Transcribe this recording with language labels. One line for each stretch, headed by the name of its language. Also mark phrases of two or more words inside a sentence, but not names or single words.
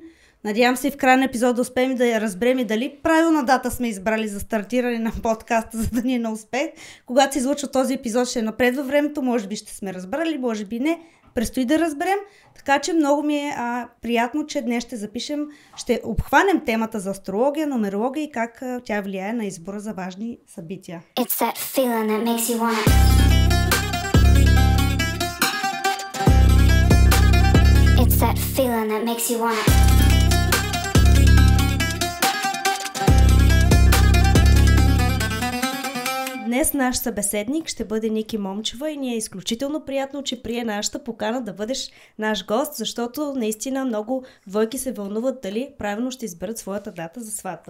Bulgarian: Надявам се и в края на епизода да успеем да разберем и дали правилна дата сме избрали за стартиране на подкаста, за да ни е на успех. Когато се излъчва този епизод, ще е напред във времето, може би ще сме разбрали, може би не. Предстои да разберем, така че много ми е приятно, че днес ще обхванем темата за астрология, нумерология и как тя влияе на избора за важни събития.
English: It's that feeling that makes you wanna... It's that feeling that makes you wanna...
Bulgarian: Днес наш събеседник ще бъде Ники Момчева и ни е изключително приятно, че прие нашата покана да бъдеш наш гост, защото наистина много двойки се вълнуват дали правилно ще изберат своята дата за сватба.